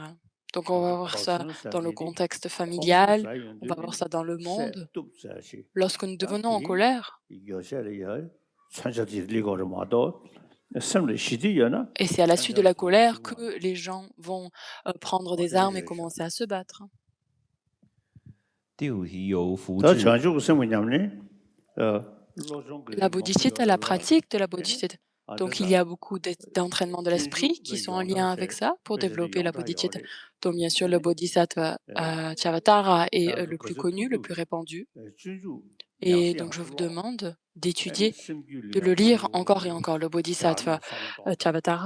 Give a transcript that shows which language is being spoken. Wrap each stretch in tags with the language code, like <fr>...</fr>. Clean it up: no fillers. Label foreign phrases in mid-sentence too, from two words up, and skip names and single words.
<fr>Donc, on va voir ça dans le contexte familial, on va voir ça dans le monde. Lorsque nous devenons en colère, et c'est à la suite de la colère que les gens vont prendre des armes et commencer à se battre. 第五题由福智 La bodhicitta, la pratique de la bodhicitta. Donc, il y a beaucoup d'entraînements de l'esprit qui sont en lien avec ça pour développer la bodhicitta. Donc, bien sûr, le bodhisattva Chavattara est le plus connu, le plus répandu. Et donc, je vous demande d'étudier, de le lire encore et encore, le bodhisattva Chavattara.</fr>